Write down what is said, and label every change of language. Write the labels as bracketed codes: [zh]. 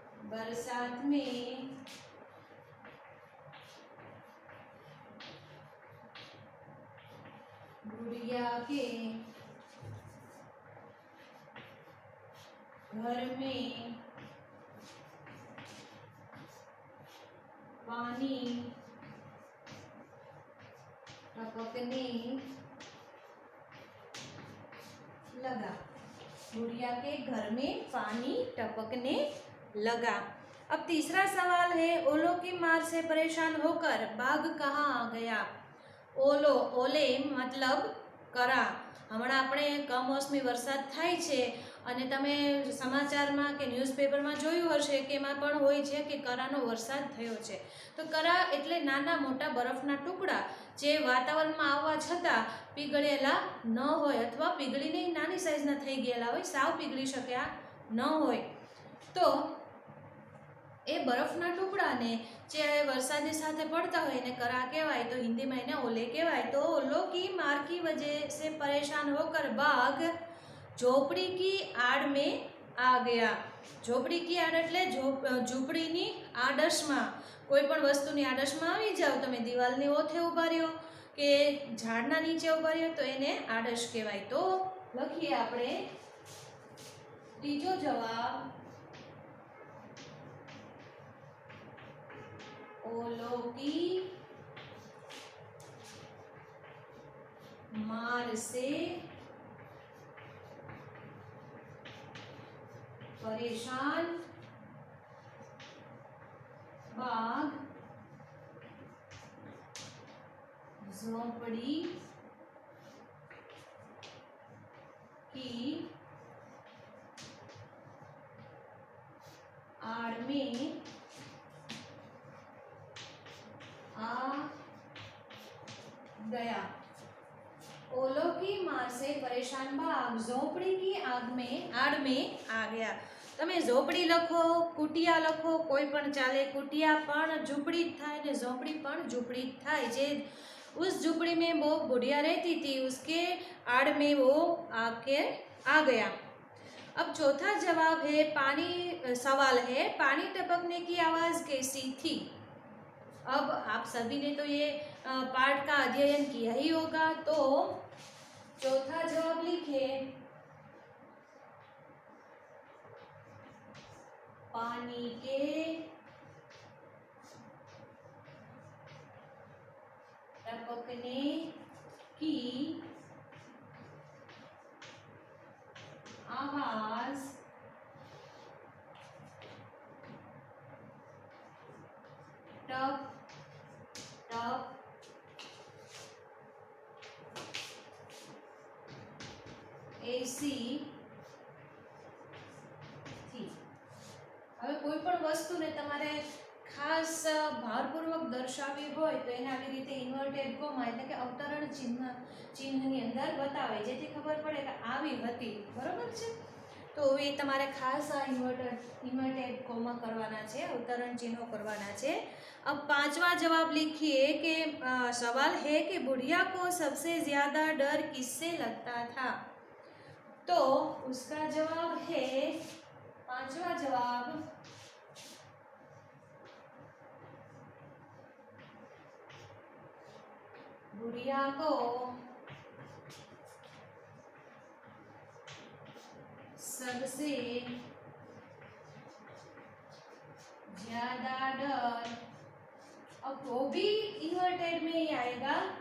[hi] बरसात में बुढ़िया के घर में पानी टपकने लगा। बुढ़िया के घर में पानी टपकने लगा। अब तीसरा सवाल है, ओलों की मार से परेशान होकर बाघ कहाँ गया। ओलो, ओले मतलब करा। [gu] હમણાં આપણે કમોસમી વરસાદ થાય છે અને તમે સમાચારમાં કે ન્યૂઝપેપરમાં જોયું હશે કે એમાં પણ હોય છે કે કરાનો વરસાદ થયો છે। તો કરા એટલે નાના મોટા બરફના ટુકડા જે વાતાવરણમાં આવવા છતાં પીગળેલા ન હોય અથવા પીગળીને નાની સાઈઝના થઈ ગયેલા હોય, સાવ પીગળી શક્યા ન હોય, તો એ બરફના ટુકડાને જે વરસાદની સાથે પડતા હોય એને કરા કહેવાય। તો હિન્દીમાં એને ઓલે કહેવાય। [hi] તો ओलों की मार की वजह से परेशान होकर बाघ झोपड़ी की आड़ में आ गया। झोपड़ी की आड़ [gu] એટલે ઝૂંપડીની આડશમાં, કોઈ પણ વસ્તુની આડશમાં આવી જાવ, તમે દિવાલની ઓથે ઊભા રહ્યો કે ઝાડના નીચે ઊભા રહ્યો તો એને આડશ કહેવાય। તો લખીએ આપણે ત્રીજો જવાબ, [hi] ओलों की मार से परेशान बाघ झोंपड़ी की आड़ में आ गया। ओलों की मार से परेशान बाघ झोपड़ी की आड़ में आ गया। [gu] તમે ઝોપડી લખો, કુટિયા લખો, કોઈ પણ ચાલે। કુટિયા પણ ઝૂંપડી જ થાય ને ઝોપડી પણ ઝૂંપડી જ થાય। [hi] જે उस झूंपड़ी में वो बुढ़िया रहती थी, उसके आड़ में वो आके आ गया। अब चौथा जवाब है, सवाल है, पानी टपकने की आवाज कैसी थी। अब आप सभी ने तो ये पाठ का अध्ययन किया ही होगा। तो चौथा जवाब लिखिए, पानी के टपकने की आवाज टप टप ऐसी थी। [gu] હવે કોઈ પણ વસ્તુને તમારે ખાસ ભારપૂર્વક દર્શાવવી હોય તો એને આવી રીતે ઇન્વર્ટેડ કોમા એટલે કે અવતરણ ચિહ્નની અંદર બતાવે, જેથી ખબર પડે કે આવી હતી, બરોબર છે। તો એ તમારે ખાસ આ ઇન્વર્ટેડ કોમા કરવાના છે, અવતરણ ચિહ્નો કરવાના છે। [hi] अब पांचवा जवाब लिखिए कि सवाल है कि बुढ़िया को सबसे ज्यादा डर किससे लगता था। तो उसका जवाब है, पांचवा जवाब, बुढ़िया को सबसे ज्यादा डर, अब वो भी इन्वर्टेड में ही आएगा,